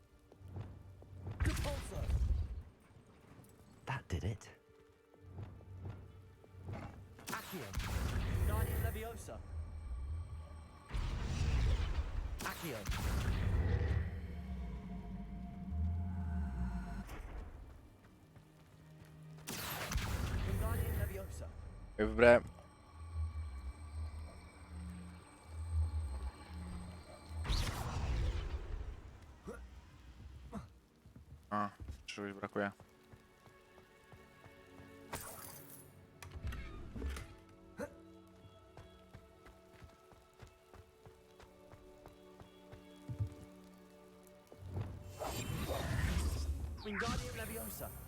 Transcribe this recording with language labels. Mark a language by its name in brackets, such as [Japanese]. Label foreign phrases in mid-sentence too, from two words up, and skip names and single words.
[English] That did it. Accio. Guardian Leviosa. Accio. Guardian Leviosa. [Polish] Wybrałem. A, czegoś brakuje. Wingardium Leviosa.